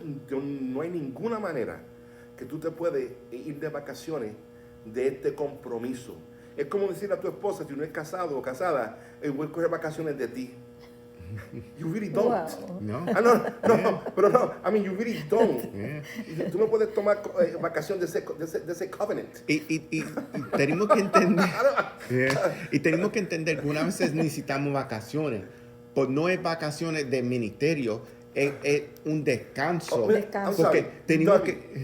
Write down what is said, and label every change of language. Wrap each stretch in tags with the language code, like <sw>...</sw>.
<es>No hay ninguna manera que tú te puedes ir de vacaciones de este compromiso. Es como decirle a tu esposa, si no es casado o casada, voy a coger vacaciones de ti.</es> <en>You really don't. Wow. No.</en> <es>Pero no,</es> <en>I mean, you really don't.</en> <es>Tú no puedes tomar vacaciones de ese covenant. Y tenemos que entender, y tenemos que entender que unas veces necesitamos vacaciones, pues no es vacaciones de ministerio, es un descanso. Porque tenemos que...</es>